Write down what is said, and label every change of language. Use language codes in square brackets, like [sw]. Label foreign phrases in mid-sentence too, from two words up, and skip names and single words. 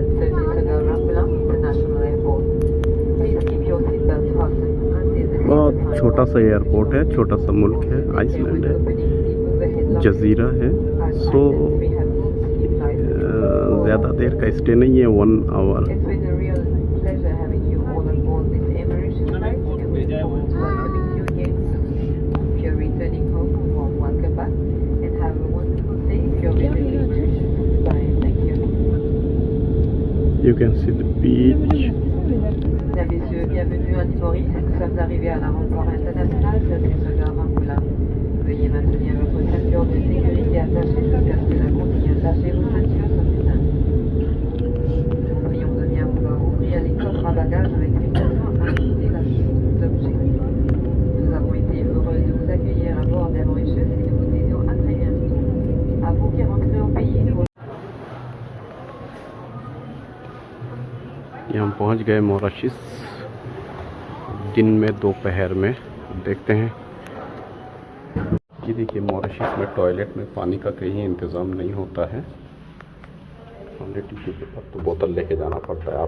[hi] बहुत छोटा सा एयरपोर्ट है, छोटा सा मुल्क है, आइसलैंड है, जजीरा है। सो ज़्यादा देर का स्टे नहीं है, 1 आवर। [en] You can see the beach. [fr] Mesdames, Messieurs, bienvenue à Maurice. Nous sommes arrivés à l'aéroport international Saint-Christophe Ramboula. Veuillez maintenir votre ceinture de sécurité attachée jusqu'à ce que la consigne attachée vos ceintures soit éteinte. Nous prions de bien vouloir ouvrir les coffres à bagages avec précaution afin d'éviter la chute d'objets. Nous avons été heureux de vous accueillir à bord d'Air Mauritius et nous vous disons à très bientôt. À vous qui rentrez au pays, nous [hi] यहाँ पहुँच गए मॉरिशस, दिन में दोपहर में। देखते हैं कि देखिए मॉरिशस में टॉयलेट में पानी का कहीं इंतज़ाम नहीं होता है। हमने [en] tissue paper [hi] तो बोतल लेके जाना पड़ता है।